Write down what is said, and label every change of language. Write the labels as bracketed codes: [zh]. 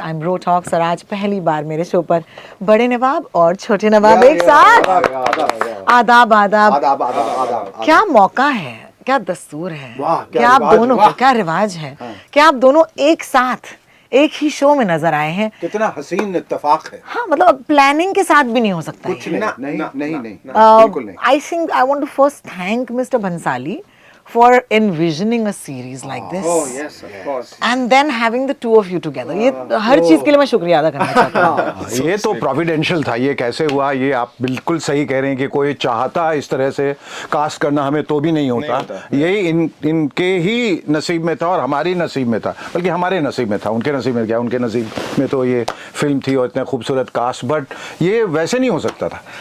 [hi] I'm Ro Talks और आज पहली बार मेरे शो पर बड़े नवाब और छोटे नवाब एक साथ। आदाब आदाब आदाब। क्या मौका है, क्या दस्तूर है, क्या आप दोनों को, क्या रिवाज है, क्या आप दोनों एक साथ एक ही शो में नजर आए हैं। कितना हसीन इत्तेफाक है। हाँ, मतलब प्लानिंग के साथ भी नहीं हो सकता कुछ नहीं, बिल्कुल नहीं। [en] I think I want to first thank Mr. Bhansali for envisioning a series like this. Oh yes, of course. And then having the two of you together. [hi] ये हर चीज के लिए मैं शुक्रिया अदा करना चाहता हूँ। ये तो प्रोविडेंशियल था। ये कैसे हुआ? ये आप बिल्कुल सही कह रहे हैं कि कोई चाहता इस तरह से कास्ट करना हमें तो भी नहीं होता। यही इनके ही नसीब में था और हमारी नसीब में था, बल्कि हमारे नसीब में था। उनके नसीब में क्या, उनके नसीब में तो ये फिल्म थी और इतने खूबसूरत कास्ट, बट ये वैसे नहीं हो सकता था।